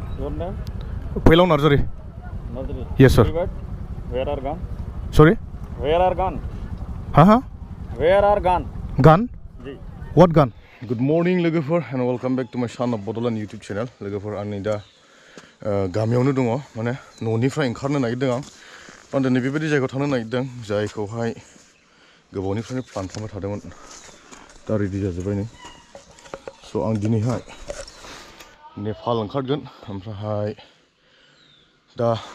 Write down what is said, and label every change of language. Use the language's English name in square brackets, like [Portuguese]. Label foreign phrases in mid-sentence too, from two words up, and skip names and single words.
[English] Your name? Pelong Nursery. Nursery. Yes, sir. Where are gone? Sorry? Where are gone? Huh? Where are gone? Gun? Ji. What gun? Good morning, logofor, and welcome back to my son of Bodoland YouTube channel. Logofor, [Bodo] आं नै दा गामियावनो दङ माने न'निफ्राय ओंखारनो नागिरदों आं दिनै बेबायदि जायगायाव थांनो नागिरदों जायखौहाय गोबावनिफ्रायनो प्लान खालामबाय थादोंमोन दा रेडि जाजोब्बाय नै स' आं दिनैहाय नेपाल ओंखारगोन ओमफ्राय दा